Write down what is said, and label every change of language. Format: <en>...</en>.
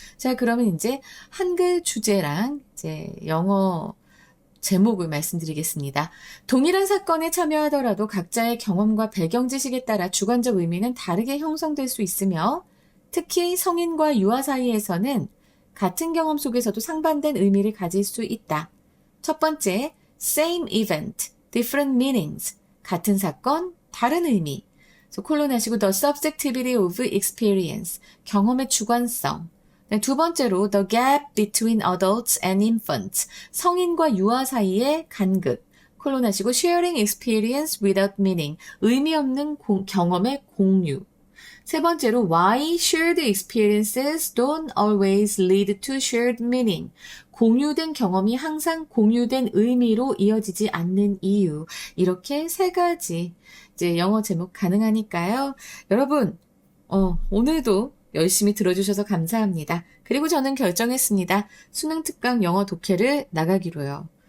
<ko>자, 그러면 이제 한글 주제랑 이제 영어 제목을 말씀드리겠습니다. 동일한 사건에 참여하더라도 각자의 경험과 배경 지식에 따라 주관적 의미는 다르게 형성될 수 있으며 특히 성인과 유아 사이에서는 같은 경험 속에서도 상반된 의미를 가질 수 있다. 첫 번째,</ko> <en>same event, different meanings.</en> <ko>같은 사건, 다른 의미. 그래서 콜론하시고</ko> <en>the subjectivity of experience.</en> <ko>경험의 주관성. 네, 두 번째로</ko> <en>the gap between adults and infants.</en> <ko>성인과 유아 사이의 간극. 콜론하시고</ko> <en>sharing experience without meaning.</en> <ko>의미 없는 경험의 공유.</ko> <en>세 번째로 why shared experiences don't always lead to shared meaning.</en> <ko>공유된 경험이 항상 공유된 의미로 이어지지 않는 이유. 이렇게 세 가지 이제 영어 제목 가능하니까요. 여러분, 오늘도 열심히 들어주셔서 감사합니다. 그리고 저는 결정했습니다. 수능 특강 영어 독해를 나가기로요.</ko>